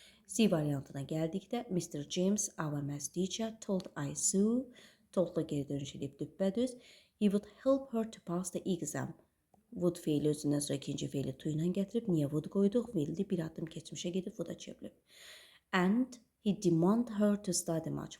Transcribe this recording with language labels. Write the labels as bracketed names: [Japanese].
[Azerbaijani] C variantına gəldikdə Mr. [English] James, our math teacher, told Aysu, [Azerbaijani] toldla geri dönüş edib düppədüz. [English] He would help her to pass the exam. [Azerbaijani] Would feili özündən sonra ikinci feili to ilə gətirib. Niyə would qoyduq? Willi bir adım keçmişə gedib would-a çevrilib. [English] And he demanded her to study much.